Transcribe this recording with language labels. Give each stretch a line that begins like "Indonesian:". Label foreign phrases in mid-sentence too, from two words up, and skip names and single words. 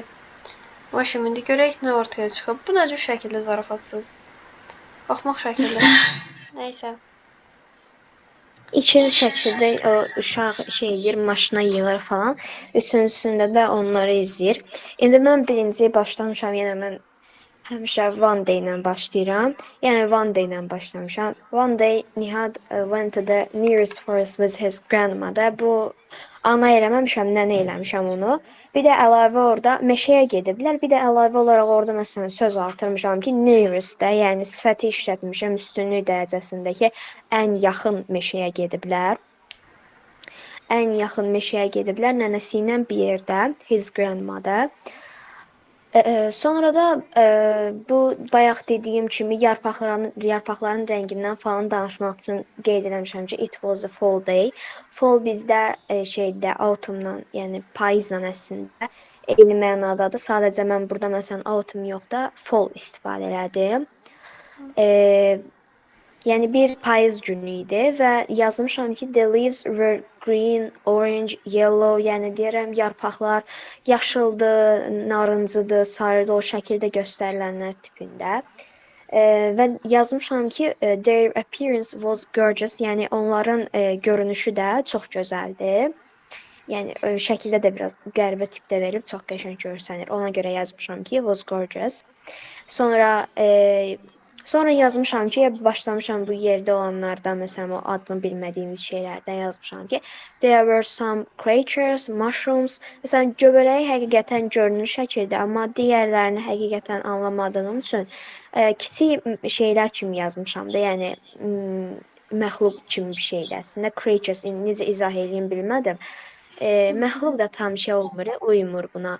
Azerbaijani: Başım indi görək nə ortaya çıxıb. Bu nə cür şəkildə zarafatsız. Baxmaq şəkildə. Nəysə. İkinci şəkildə o uşaq eləyir, maşına yığır falan. Üçüncüsündə də onları izləyir. İndi mən birinciyə başlamışam, yenə mən həmişə
English: one day
Azerbaijani: ilə başlayıram. Yəni
English: one day
Azerbaijani: ilə başlamışam.
English: One day Nihat went to the nearest forest with his grandmother.
Azerbaijani: Bu ana eləməmişəm, nənə eləmişəm onu. Bir də əlavə orada meşəyə gediblər. Bir də əlavə olaraq orada məsələn söz artırmışam ki, nearest də, yəni sifəti işlətmişəm üstünlük dərəcəsindəki ən yaxın meşəyə gediblər. Ən yaxın meşəyə gediblər nənəsi ilə bir yerdə,
English: his grandmother.
Azerbaijani: Sonra da bu bayaq dediyim kimi yarpaqların rəngindən falan danışmaq üçün qeyd eləmişəm ki,
English: it was a fall day.
Azerbaijani: Fall bizdə şeydə autumndan, yəni payızla əslində eyni mənadadır. Sadəcə mən burada məsələn autumn yox da fall istifadə elədim. Yəni bir payız günü idi və yazmışam ki,
English: the leaves were green, orange, yellow,
Azerbaijani: yəni deyirəm yarpaqlar yaşıldır, narıncıdır, sarıdır, o şəkildə göstərilənlər tipində. Və yazmışam ki,
English: their appearance was gorgeous,
Azerbaijani: yəni onların görünüşü də çox gözəldir. Yəni şəkildə də biraz qəribə tipdə verib, çox qəşəng görsənir. Ona görə yazmışam ki,
English: was gorgeous.
Azerbaijani: Sonra Sonra yazmışam ki, başlamışam bu yerdə olanlardan, məsələn, o adını bilmədiyimiz şeylərdən yazmışam ki,
English: there were some creatures, mushrooms.
Azerbaijani: Məsələn, göbələyi həqiqətən görünür şəkildə, amma digərlərini həqiqətən anlamadığım üçün kiçik şeylər kimi yazmışam da, yəni məxluq kimi bir şeydir. Əslində creatures necə izah edeyim bilmədim. Məxluq da tam şey olmur, uymur buna.